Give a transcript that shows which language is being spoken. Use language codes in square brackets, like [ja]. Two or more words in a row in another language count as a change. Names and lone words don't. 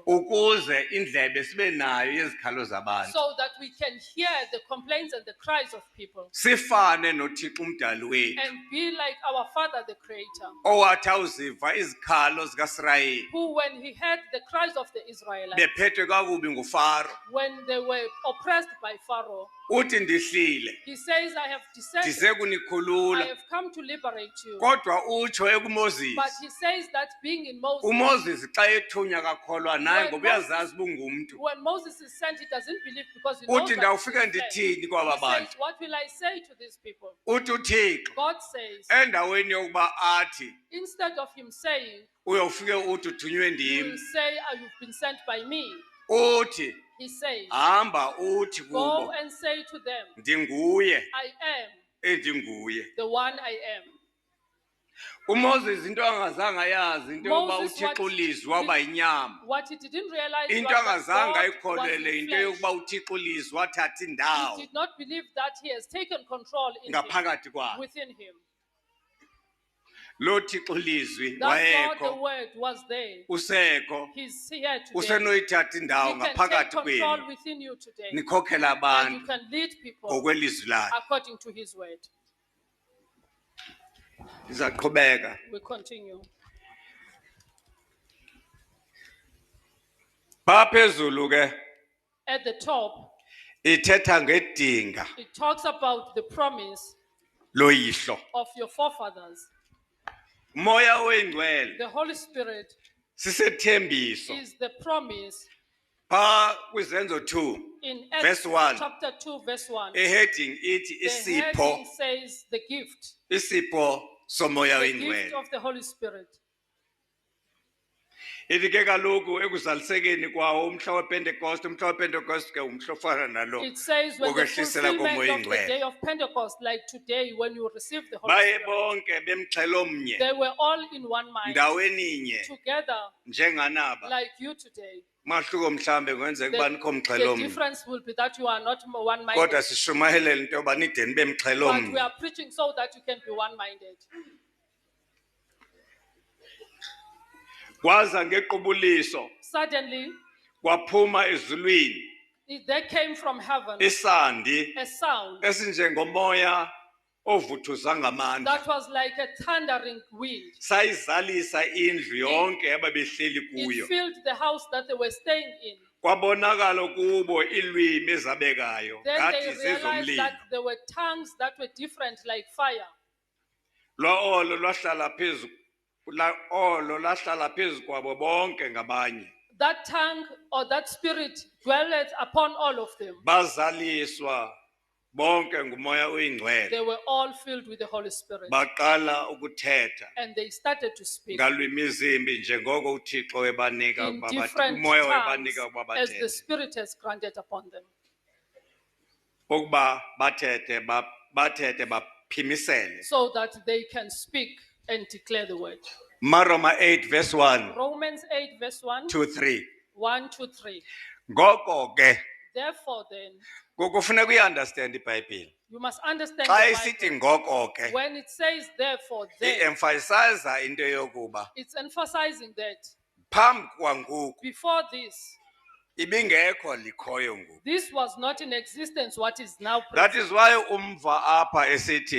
[xh] ukuze indlebe sibe nayo yezikhalo zabantu, [en] so that we can hear the complaints and the cries of people [xh] sifane noThixo umdali wethu [en] and be like our Father, the Creator, [xh] owathi awuziva izikhalo zikaSirayeli [en] who, when he heard the cries of the Israelites, [xh] bephethwe kakubi nguFaro, [en] when they were oppressed by Pharaoh, [xh] uthi ndihlile [en] he says, I have descended, [xh] ndize [en] I [xh] kunikhulula. [en] have come to liberate you. [xh] Kodwa utsho ekuMoses, [en] But he says that being in Moses, [xh] uMoses xa ethunywa kakholwa naye ngoba uyazazi ubungumntu, [en] when Moses is sent, he doesn't believe because he knows [xh] uthi [en] that [xh] ndawufika [en] he is sent. [xh] ndithini kwaba [en] He says, [xh] bantu. [en] what will I say to these people? [xh] Uthi uThixo [en] God says, [xh] endaweni yokuba athi [en] instead of him saying, [xh] uyofike uthi uthunywe [en] he [xh] ndim, [en] will say, you've been sent by me. [xh] uthi [en] He says, [xh] hamba uthi [en] go [xh] kubo [en] and say to them, [xh] ndinguye [en] I am [xh] endinguye. [en] the one I am. [xh] uMoses into angazange ayazi into yokuba [en] Moses, [xh] uThixo ulizwi waba yinyama, [en] What he didn't realize [xh] into [en] was that [xh] angazange [en] God was [xh] ayikholele [en] in [xh] into [en] flesh. [xh] yokuba uThixo ulizwi wathatha [en] He [xh] indawo [en] did not believe that he has taken control in him, [xh] ngaphakathi kwakhe. [en] within him. [xh] Lo Thixo ulizwi [en] That God, the [xh] wayekho, [en] word, was there. [xh] usekho, [en] He's here today. [xh] usenoyithatha indawo [en] He can take [xh] ngaphakathi [en] control [xh] kwenu, [en] within you today. [xh] nikhokhela [en] And you [xh] abantu [en] can lead people [xh] ngokwelizwi lakhe. [en] according to his word. [xh] Ndizaqhubeka. [en] We continue. [xh] Phaa phezulu ke [en] At the top, [xh] ithetha ngedinga [en] it talks about the promise [xh] loyihlo. [en] of your forefathers. [xh] Moya oyingcwele [en] The Holy Spirit [xh] sisethembiso. [en] is the promise [xh] Phaa kwizenzo 2 [en] in Verse 1. chapter 2, verse 1. [xh] eheading ithi [en] The [xh] isipho, [en] heading says the gift. [xh] isipho somoya [en] The gift [xh] oyingcwele. [en] of the Holy Spirit. [xh] Ithi ke kaloku ekuzalisekeni kwawo umhla wePentecost, umhla wePentecost ke umhla ofana nalo [en] It says when the [xh] wokwehlisela [en] fulfillment [xh] komoya [en] of the [xh] oyingcwele. [en] day of Pentecost, like today when you receive the Holy [xh] Baye [en] Spirit, [xh] bonke bemxhelomnye [en] they were all in one mind, [xh] ndaweninye [en] together [xh] njenganaba. [en] like you today. [xh] Mahluko mhlambe kwenzeka kuba nikho [en] The [xh] mxhelomnye, [en] difference will be that you are not [xh] kodwa [en] one-minded, [xh] sishumayelele into yoba nide nibe [en] but we [xh] mxhelomnye. [en] are preaching so that you can be one-minded. [xh] Kwaza ngequbuliso [en] Suddenly, [xh] kwaphuma ezulwini [en] there came from heaven [xh] isandi [en] a sound [xh] esinjengomoya ovuthuza ngamandla, [en] that was like a thundering wind. [xh] sayizalisa indlu yonke ababehleli [en] It [xh] kuyo. [en] filled the house that they were staying in. [xh] Kwabonakala kubo ilwimi ezabekayo [en] Then [xh] ngathi [en] they realized [xh] zezomlilo. [en] that there were tongues that were different, like fire. [xh] Lo-olo lwahlala phezu lahlala phezu kwabo bonke ngabanye. [en] That tongue or that spirit dwelleth upon all of them. [xh] Bazaliswa bonke ngumoya oyingcwele. [en] They were all filled with the Holy Spirit. [xh] Baqala ukuthetha [en] And they started to speak [xh] ngalwimi zimbi njengoko uThixo ebanika [en] in [xh] ukuba [en] different [xh] umoya [en] tongues [xh] webanika ukuba [en] as the [xh] bathethe. [en] Spirit has granted upon them. [xh] Ukuba bathethe baphimisele. [en] So that they can speak and declare the word. [xh] Maroma 8 verse 1 [en] Romans 8 verse 1, to 3. 1 to 3. [xh] Ngoko ke [en] Therefore then, [xh] kufuneka uyiunderstand iBhayibhile. [en] you must understand [xh] Xa [en] the [xh] isithi [en] Bible. [xh] ngoko ke [en] When it says therefore then, [xh] iemphasize into yokuba [en] it's emphasizing that [xh] phambi kwangoku [en] before this, [xh] ibingekho likhoyo ngoku. [en] this was not in existence what is now That present. is why [xh] umva apha esithi